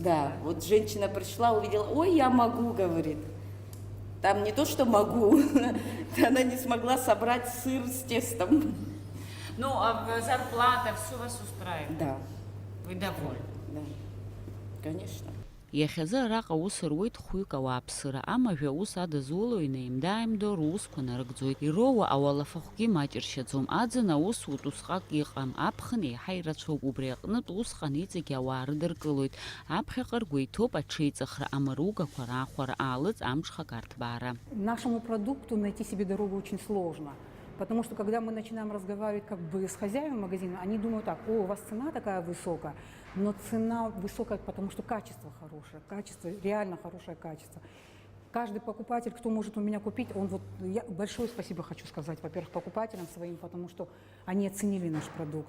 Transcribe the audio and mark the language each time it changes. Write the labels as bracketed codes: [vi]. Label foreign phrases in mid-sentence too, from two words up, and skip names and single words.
[ru] Да, вот женщина пришла, увидела, ой, я могу, говорит. Там не то, что могу, она не смогла собрать сыр с тестом. А зарплата, все вас устраивает? Да. Вы довольны? Да, конечно. [ab] Иахьазы араҟа ус руеит хәҩык ауааԥсыра, амажәа ус адызуло инеимда-ааимдо русқәа нарыгӡоит. Ироуа ауалафахәгьы маҷыршьаӡом. Аӡын аусутә усҟак иҟам, аԥхын еиҳа ирацәоуп. Убри аҟнытә усҟан иҵегьы ауаа рыдыркылоит. Аԥхьаҟа ргәы иҭоуп аҽеиҵыхра, амаругақәа раахәара, аалыҵ амҽхак арҭбаара. [ru] Нашему продукту найти себе дорогу очень сложно. Потому что когда мы начинаем разговаривать как бы с хозяевами магазина, они думают так, у вас цена такая высокая, но цена высокая, потому что качество хорошее, качество, реально хорошее качество. Каждый покупатель, кто может у меня купить, я большое спасибо хочу сказать, во-первых, покупателям своим, потому что они оценили наш продукт.